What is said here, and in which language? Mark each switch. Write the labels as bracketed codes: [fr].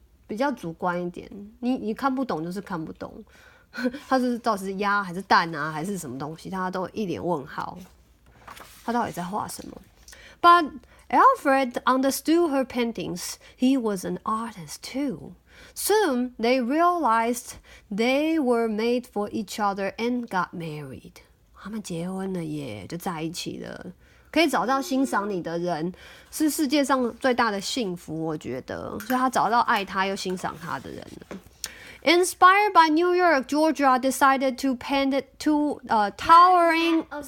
[zh] 比较主观一点，你看不懂就是看不懂，它是到底是鸭还是蛋啊，还是什么东西，他都一脸问号，他到底在画什么 ？ [en] But Alfred understood her paintings. He was an artist too. Soon they realized they were made for each other and got married. [zh] 他们结婚了耶，就在一起了。可以找到欣赏你的人，是世界上最大的幸福，我觉得。所以他找到爱他又欣赏他的人了。 [en] Inspired by New York, Georgia decided to paint two towering.